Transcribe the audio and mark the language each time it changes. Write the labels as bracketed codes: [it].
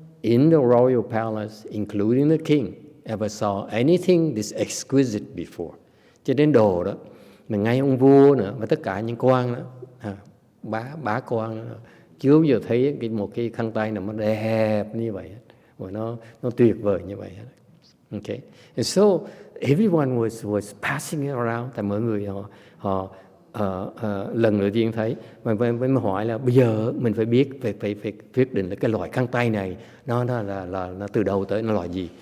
[en] in the royal palace, including the king, ever saw anything this exquisite before. [vi] Cho đến đồ đó, mà ngay ông vua nữa, và tất cả những quan đó, bá quan đó, chưa bao giờ thấy một cái khăn tay nào nó đẹp như vậy, và nó tuyệt vời như vậy. [en] Okay, and so everyone was passing it around. [vi] Tại mọi người họ lần đầu tiên thấy, mà hỏi là bây giờ mình phải biết, phải quyết định là cái loại khăn tay này nó từ đâu tới, nó loại gì.